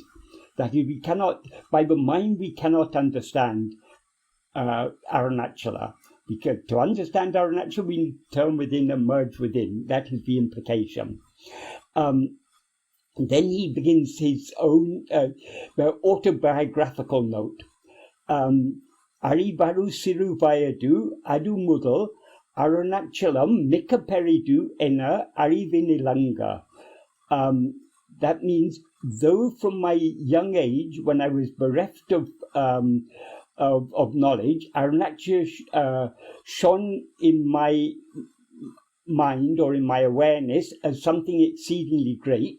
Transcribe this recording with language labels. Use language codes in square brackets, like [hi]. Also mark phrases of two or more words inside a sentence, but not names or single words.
[en] That we cannot, by the mind, we cannot understand Arunachala. Because to understand Arunachala, we need to turn within and merge within. That is the implication. Then he begins his own autobiographical note. [ta] அறி பரு சிறு வயது அது முதல் அருணாசலம் மிகப்பெரிது என அறிவினிலங்க. [en] That means, though from my young age, when I was bereft of knowledge, Arunachala shone in my mind or in my awareness as something exceedingly great.